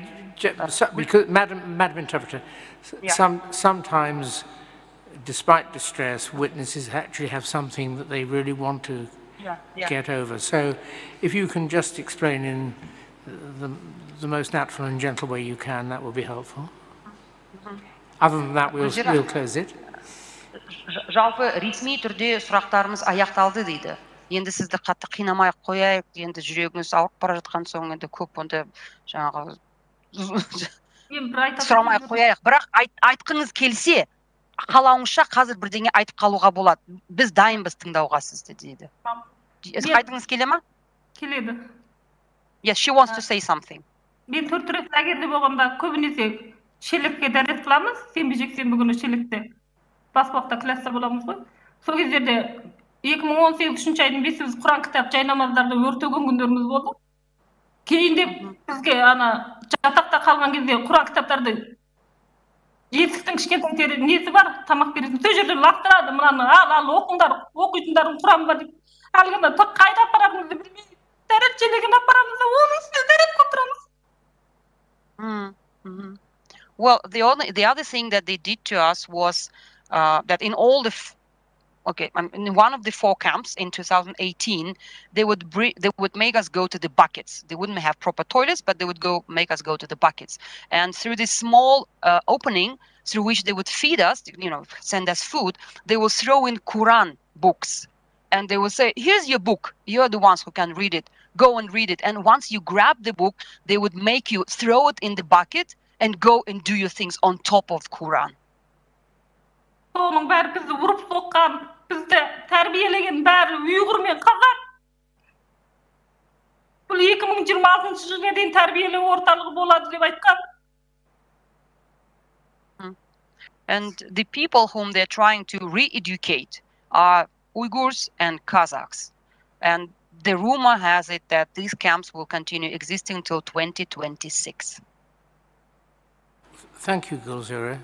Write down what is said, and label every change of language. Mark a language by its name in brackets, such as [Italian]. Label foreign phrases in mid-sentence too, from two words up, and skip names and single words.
[English] Because, Madam Interpreter, sometimes, despite distress, witnesses actually have something that they really want to get over. So, if you can just explain in the most natural and gentle way you can, that will be helpful. Other than that, we'll close it. [Kazakh] Жалпы ресми түрде сұрақтарымыз аяқталды дейді. енді сізді қатты қинамай қояйық, енді жүрегіңіз ауырып бара жатқан соң енді көп онда жаңағы сұрамай қояйық. Бірақ айтқыңыз келсе, қалауыңызша қазір бірдеңе айтып қалуға болады. Біз дайынбыз тыңдауға сізді дейді. Айтқыңыз келе ма? Келеді. [English] Yes, she wants to say something. [Kazakh] Мен 4 рет лагерде болғанда көбінесе шелекке дәрет қыламыз, сенбі жексенбі күні шелекте. Баспақта класста боламыз ғой. Сол кездерде 2018 айдың 5-сіз Құран кітап жай намаздарды өртеген күндеріміз болды. Кейінде бізге жатақта қалған кезде Құран кітаптарды есіктің кішкентай несі бар, тамақ беретін. Сол жерден лақтырады, мынаны ал оқыңдар, оқитындардың Құран бар деп. Әлгінде қайда апарамызды білмей, дәрет шелегін апарамыз да, оның үстіне дәрет қоптырамыз. [English] Well, the other thing that they did to us was that in all the in one of the 4 camps in 2018, they would make us go to the buckets. They wouldn't have proper toilets, but they would make us go to the buckets. And through this small opening through which they would feed us, send us food, they will throw in Quran books. And they will say, here's your book. You're the ones who can read it. Go and read it. And once you grab the book, they would make you throw it in the bucket and go and do your things on top of Quran. [Kazakh] Оның бәрі бізді ұрып соққан, бізді тәрбиелеген бәрі Uyghur мен Қазақ. Бұл 2026 жылға дейін тәрбиелеу орталығы болады деп айтқан. [English] And the people whom they're trying to re-educate are Uyghurs and Kazakhs. And the rumor has it that these camps will continue existing till 2026. Thank you, Gulzira.